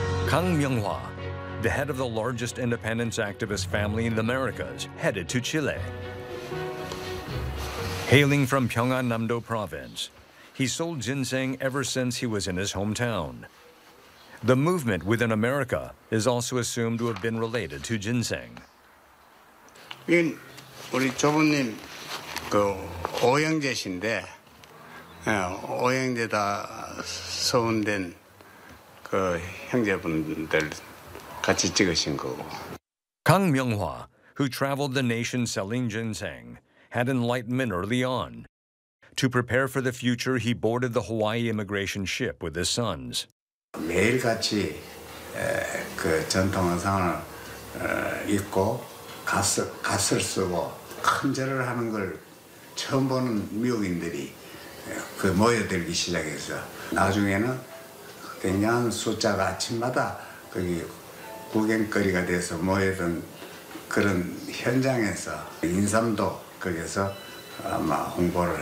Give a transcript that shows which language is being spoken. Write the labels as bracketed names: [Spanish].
[English] Kang Myung-hwa, the head of the largest independence activist family in the Americas, headed to Chile. Hailing from Pyeongan-namdo province, he sold ginseng ever since he was in his hometown. The movement within America is also assumed to have been related to ginseng. [Korean] In 우리 조부님 그 오영재신데 오영재다 소원된 그 형제분들 같이 찍으신 거고. [English] Kang Myung-hwa, who traveled the nation selling ginseng, had enlightenment early on. To prepare for the future, he boarded the Hawaii immigration ship with his sons. [Korean] 매일 같이 그 전통 의상을 입고 갓을 쓰고 큰 절을 하는 걸 처음 보는 미국인들이 그 모여들기 시작해서 나중에는 굉장한 숫자가 아침마다 거기 구경거리가 돼서 모여든 그런 현장에서 인삼도 거기서 아마 홍보를